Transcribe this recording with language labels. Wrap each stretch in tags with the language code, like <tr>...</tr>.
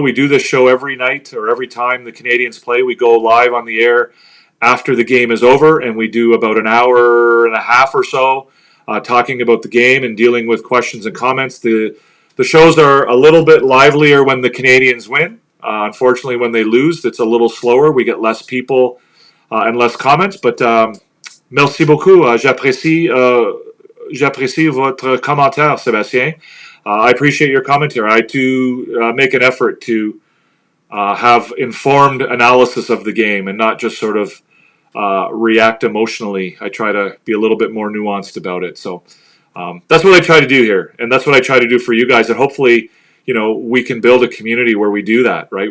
<en>We do this show every night or every time the Canadiens play. We go live on the air after the game is over, and we do about an hour and a half or so talking about the game and dealing with questions and comments. The shows are a little bit livelier when the Canadiens win. Unfortunately, when they lose, it's a little slower. We get less people and less comments.</en> <fr>But merci beaucoup. J'apprécie votre commentaire, Sébastien.</fr> <en>I appreciate your commentary. I do make an effort to have informed analysis of the game and not just sort of react emotionally. I try to be a little bit more nuanced about it. So that's what I try to do here, and that's what I try to do for you guys. And hopefully, we can build a community where we do that, right?</en>